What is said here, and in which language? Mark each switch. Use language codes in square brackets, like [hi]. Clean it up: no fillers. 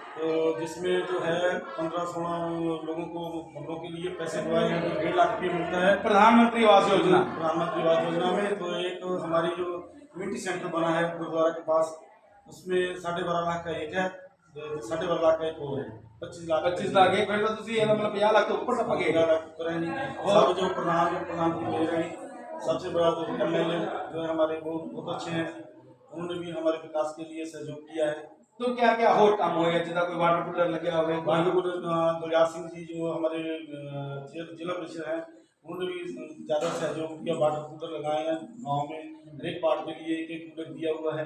[hi] तो जिसमें जो है 15-16 लोगों को कमरों के लिए पैसे दिए हैं, तो 1.5 लाख रुपये मिलता है प्रधानमंत्री आवास योजना। प्रधानमंत्री आवास योजना में। तो एक हमारी जो कम्युनिटी सेंटर बना है गुरुद्वारा के पास, उसमें 12.5 लाख का एक है, 12.5 लाख का एक और है, 25 लाख एक फिर तो [pa] ਤੁਸੀਂ ਇਹਦਾ ਮਤਲਬ 50 ਲੱਖ ਤੋਂ ਉੱਪਰ ਟੱਪ ਗਏ। [hi] 15 लाख करेंगे। सब जो प्रधान की ले रहे हैं, सबसे बड़ा जो MLA जो है हमारे वो बहुत अच्छे हैं, उन्होंने भी हमारे विकास के लिए सहयोग किया है। [pa] तो क्या क्या और काम होया जिदा कोई वाटर कूलर लगे हुए? [hi] गुलजार सिंह जी जो हमारे जिला परिषद हैं, उन्होंने भी ज़्यादा सहयोग किया, वाटर कूलर लगाए हैं गाँव में, हर एक वार्ड के लिए एक कूलर दिया हुआ है।